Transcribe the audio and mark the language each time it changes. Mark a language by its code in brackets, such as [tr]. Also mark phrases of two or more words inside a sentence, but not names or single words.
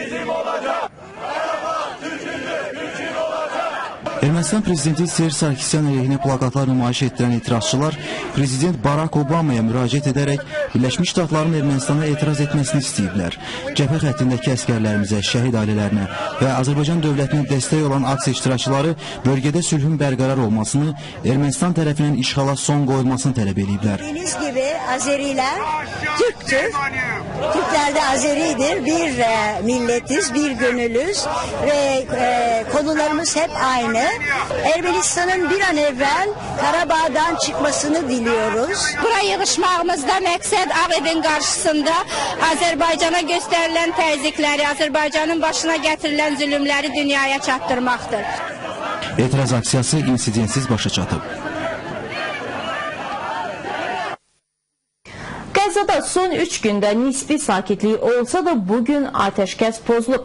[az] Ermənistan prezidenti Serj Sarkisyan əleyhinə plakatlar nümayiş etdirən etirazçılar prezident Barak Obamaya müraciət edərək Birləşmiş Ştatların Ermənistana etiraz etməsini istəyiblər. Cəbhə xəttindəki əskərlərimizə, şəhid ailələrinə və Azərbaycan dövlətinə dəstək olan aksiya iştirakçıları bölgədə sülhün bərqərar olmasını, Ermənistan tərəfindən işğala son qoyulmasını tələb ediblər. [tr] Bildiğiniz gibi Azeriler Türktür. Türkler de Azeridir. Bir milletiz, bir gönüllüz ve konularımız hep aynı. Ermenistan'ın bir an evvel Karabağ'dan çıkmasını diliyoruz. [az] Buraya yığışmağımızda məqsəd Ağ evin qarşısında Azərbaycana göstərilən təzyiqləri, Azərbaycanın başına gətirilən zülümləri dünyaya çatdırmaqdır. Etiraz aksiyası insidentsiz başa çatıb. Qəzzada son 3 gündə nisbi sakitlik olsa da bugün atəşkəs pozulub.